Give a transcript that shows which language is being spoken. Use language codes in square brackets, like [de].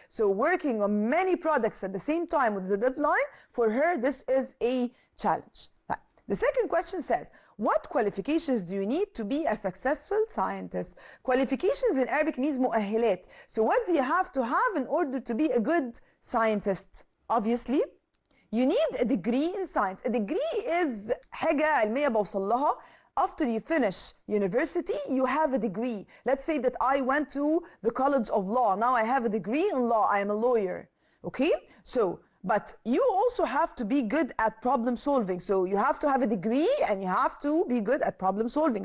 [en] So working on many products at the same time with the deadline, for her this is a challenge. The second question says, what qualifications do you need to be a successful scientist? Qualifications in Arabic means مؤهلات. So what do you have to have in order to be a good scientist? Obviously, you need a degree in science. A degree is [ar] حاجة علمية بوصل لها. [en] After you finish university, you have a degree. Let's say that I went to the College of Law. Now I have a degree in law. I am a lawyer. Okay? But you also have to be good at problem solving. So you have to have a degree and you have to be good at problem solving.